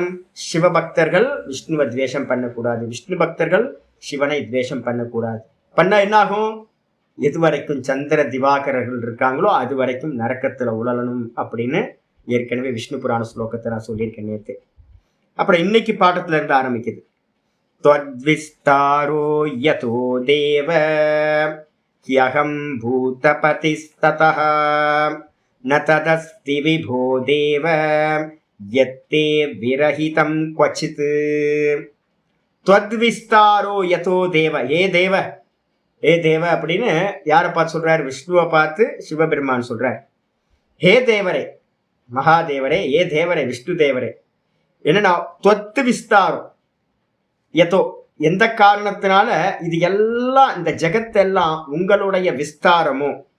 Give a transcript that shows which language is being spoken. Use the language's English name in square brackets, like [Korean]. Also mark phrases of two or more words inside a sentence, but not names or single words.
[Tamil] சிவபக்தர்கள் விஷ்ணுவை துவேஷம் பண்ணக்கூடாது, விஷ்ணு பக்தர்கள் சிவனை துவேஷம் பண்ணக்கூடாது. பண்ணா என்ன ஆகும்? எது வரைக்கும் சந்திர திவாகரர்கள் இருக்காங்களோ அது வரைக்கும் நரக்கத்துல உழலணும் அப்படின்னு ஏற்கனவே விஷ்ணு புராண ஸ்லோகத்தை நான் சொல்லியிருக்கேன் நேற்று. அப்புறம் இன்னைக்கு பாடத்துல இருந்து ஆரம்பிக்குது. [Sanskrit] त्वद्विस्तारो यतो देव ह्यहं भूतपतिस्ततः न तदस्ति विभो देव यत्ते विरहितं क्वचित्. त्वद्विस्तारो यतो देव, [Tamil] ஏ தேவ, ஏ தேவ அப்படின்னு யாரை பார்த்து சொல்றாரு? விஷ்ணுவை பார்த்து சிவபெருமான் சொல்றார். ஹே தேவரே, மகாதேவரே, ஏ தேவரே, விஷ்ணு தேவரே, என்னன்னா தொத்து விஸ்தாரம், எதோ எந்த காரணத்தினால இது எல்லாம் இந்த ஜெகத்தெல்லாம் உங்களுடைய விஸ்தாரமோ.